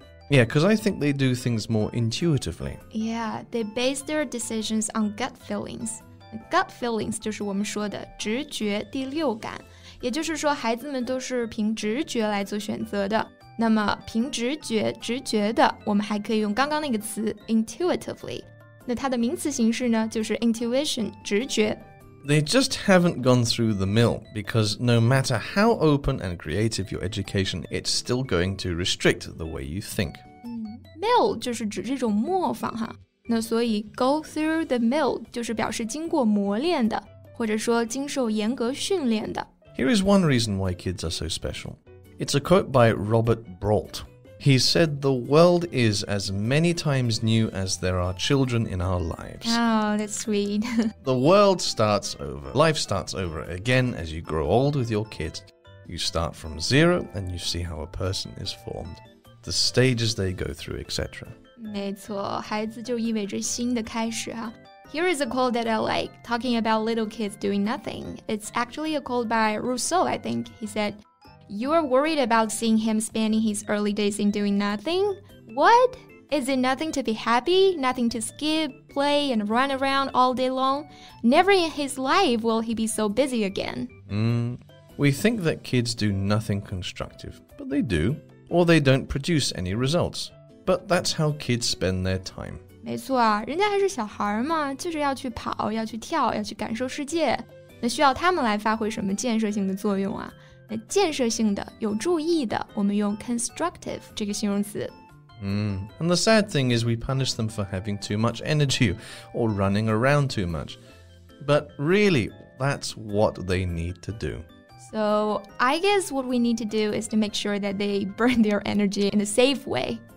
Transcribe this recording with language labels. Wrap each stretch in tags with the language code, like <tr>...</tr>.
<en>Yeah, because I think they do things more intuitively. Yeah, they base their decisions on gut feelings.</en> <zh>Gut feelings 就是我们说的直觉、第六感，也就是说孩子们都是凭直觉来做选择的。那么凭直觉、直觉的，我们还可以用刚刚那个词 intuitively。那它的名词形式呢，就是 intuition 直觉。</zh> <en>They just haven't gone through the mill because no matter how open and creative your education, it's still going to restrict the way you think.</en> <zh>Mill 就是指这种磨坊哈。那所以</zh> <en>go through the mill</en> <zh>就是表示经过磨练的，或者说经受严格训练的。</zh> <en>Here is one reason why kids are so special. It's a quote by Robert Brault. He said, "The world is as many times new as there are children in our lives." Oh, that's sweet. The world starts over. Life starts over again as you grow old with your kids. You start from zero and you see how a person is formed, the stages they go through, etc.</en> <zh>没错，孩子就意味着新的开始啊。</zh> <en>Here is a quote that I like, talking about little kids doing nothing. It's actually a quote by Rousseau, I think. He said, "You are worried about seeing him spending his early days in doing nothing? What? Is it nothing to be happy? Nothing to skip, play, and run around all day long? Never in his life will he be so busy again." We think that kids do nothing constructive, but they do, or they don't produce any results. But that's how kids spend their time.</en> <zh>没错啊，人家还是小孩嘛，就是要去跑，要去跳，要去感受世界。那需要他们来发挥什么建设性的作用啊？那建设性的、有助益的，我们用 constructive 这个形容词。</zh> <en>And the sad thing is we punish them for having too much energy or running around too much. But really, that's what they need to do. So I guess what we need to do is to make sure that they burn their energy in a safe way.</en>